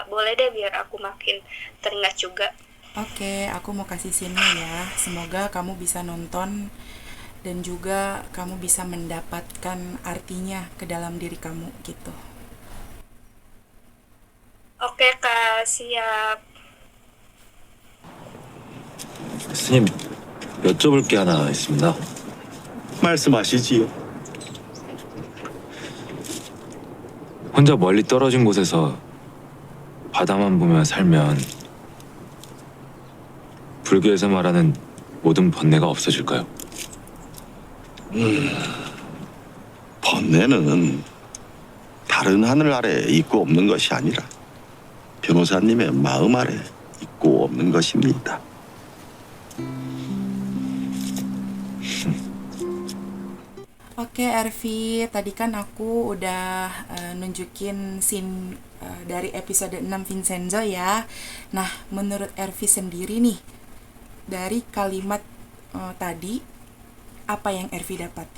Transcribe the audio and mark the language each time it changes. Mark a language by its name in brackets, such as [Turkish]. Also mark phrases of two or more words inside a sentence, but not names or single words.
[Indonesian] Boleh deh biar aku makin teringat juga. Oke, aku mau kasih scene-nya ya. Semoga kamu bisa nonton dan juga kamu bisa mendapatkan artinya ke dalam diri kamu gitu. Oke, Kak. Siap. [Korean] 스님, 여쭤볼 게 하나 있습니다. 말씀하시지요. 혼자 멀리 떨어진 곳에서 바다만 보며 살면 불교에서 말하는 모든 번뇌가 없어질까요? 번뇌는 다른 하늘 아래 있고 없는 것이 아니라 변호사님의 마음 아래 있고 없는 것입니다. [Indonesian] Oke, Ervi, tadi kan aku udah nunjukin scene dari episode 6 Vincenzo ya. Nah, menurut Ervi sendiri nih, dari kalimat tadi, apa yang Ervi dapati?